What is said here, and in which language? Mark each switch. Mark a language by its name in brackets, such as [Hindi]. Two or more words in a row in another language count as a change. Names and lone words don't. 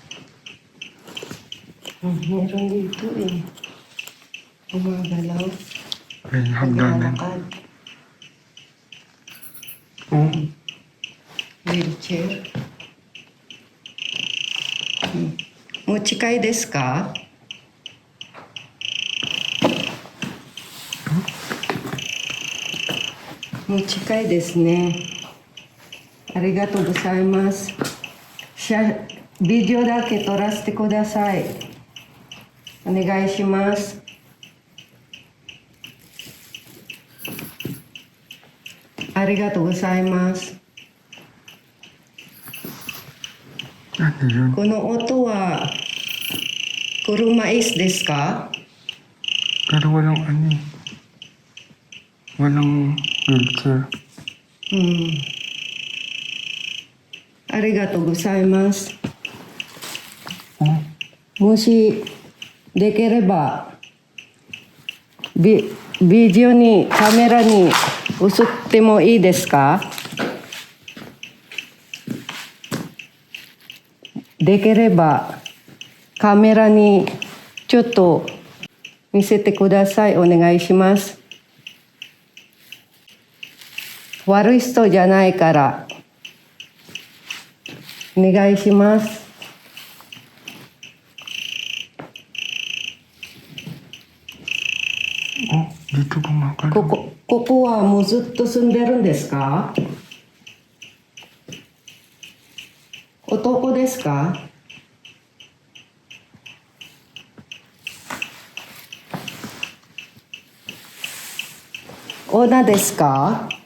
[Filipino] Meron dito eh. Umagalaw. May hagdanan. Naglalakad. Wheelchair. [Japanese] もちかいですか? もちかいですね. ありがとうございます。ビデオだけ撮らせてください. お願いします。ありがとうございます. [Filipino] Ano yun? [Japanese] この音は車椅子ですか? [Filipino] Pero walang Walang wheelchair. [Japanese] ありがとうございます。 Oh, もしできればビデオにカメラに映ってもいいですか? できればカメラにちょっと見せてください。お願いします。悪い人じゃないからお願いします。 [Filipino] dito gumagalaw. [Japanese] ここはもうずっと住んでるんですか? 男ですか? 女ですか?